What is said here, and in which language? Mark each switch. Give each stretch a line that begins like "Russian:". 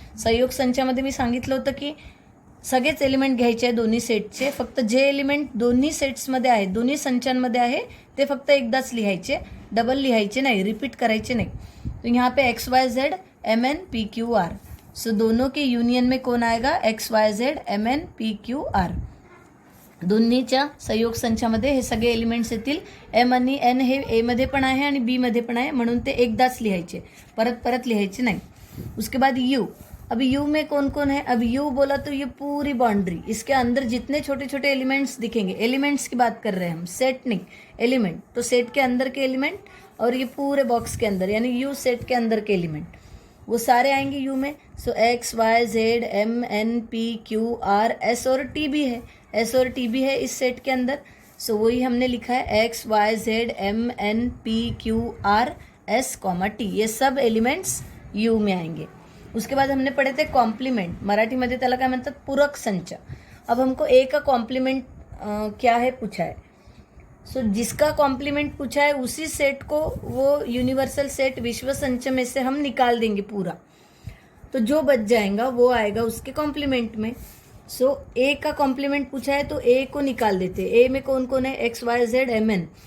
Marathi: संयोग संचामध्ये मी सांगितलं होतं की सगळेच एलिमेंट घ्यायचे आहे दोन्ही सेटचे, फक्त जे एलिमेंट दोन्ही सेट्समध्ये आहे, दोन्ही संचांमध्ये आहे ते फक्त एकदाच लिहायचे, डबल लिहायचे नाही, रिपीट करायचे नहीं।
Hindi: तो यहाँ पे x Y Z M N P Q R. सो दोनों के यूनियन में कौन आएगा, x Y Z M N P Q R.
Marathi: दोन्हीच्या संयोग संचामध्ये हे सगळे एलिमेंट्स येतील। एम आणि एन हे ए मध्ये पण आहे आणि बी मध्ये पण आहे, म्हणून ते एकदाच लिहायचे, परत परत लिहायचे नहीं।
Hindi: उसके बाद यू, अब यू में कौन कौन है, अब यू बोला तो ये पूरी बाउंड्री, इसके अंदर जितने छोटे छोटे एलिमेंट्स दिखेंगे, एलिमेंट्स की बात कर रहे हैं हम, सेट नहीं एलिमेंट, तो सेट के अंदर के एलिमेंट और ये पूरे बॉक्स के अंदर यानी यू सेट के अंदर के एलिमेंट वो सारे आएंगे यू में। सो x Y Z M N P Q R, S और टी भी है, एस और टी भी है इस सेट के अंदर। सो वही हमने लिखा है x Y Z M N P Q R S comma T, ये सब एलिमेंट्स यू में आएंगे। उसके बाद हमने पढ़े थे कॉम्प्लीमेंट,
Marathi: मराठीमध्ये त्याला काय म्हणतात,
Hindi: पूरक संच। अब हमको ए का कॉम्प्लीमेंट क्या है पूछा है। सो जिसका कॉम्प्लीमेंट पूछा है उसी सेट को वो यूनिवर्सल सेट विश्व संच में से हम निकाल देंगे पूरा, तो जो बच जाएगा वो आएगा उसके कॉम्प्लीमेंट में। सो ए का कॉम्प्लीमेंट पूछा है तो ए को निकाल देते। ए में कौन कौन है, x Y Z M N.